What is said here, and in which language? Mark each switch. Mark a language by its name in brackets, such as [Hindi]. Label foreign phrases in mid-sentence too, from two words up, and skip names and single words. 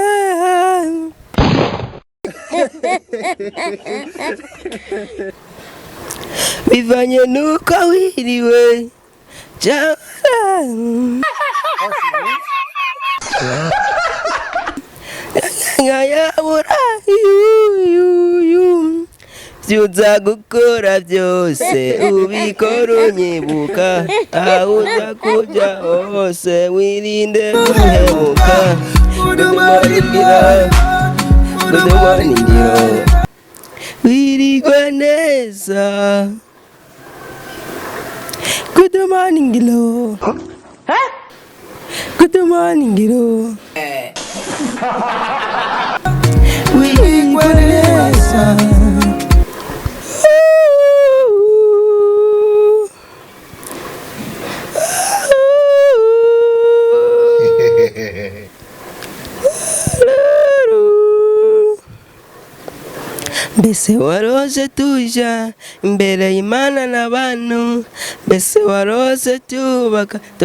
[Rundi] Bivanye nuko wiriwe, yabura vyuza gukora byose ubikora unyibuka, aho uza kuja hose wirinde guhemuka. [English] Good morning, girl. [Rundi] Wirigwa neza. [English] Good morning, girl. Good morning, girl. [Rundi] Wirigwa neza. Mbese warose tuja imbere y'Imana n'abantu, mbese warose tubaka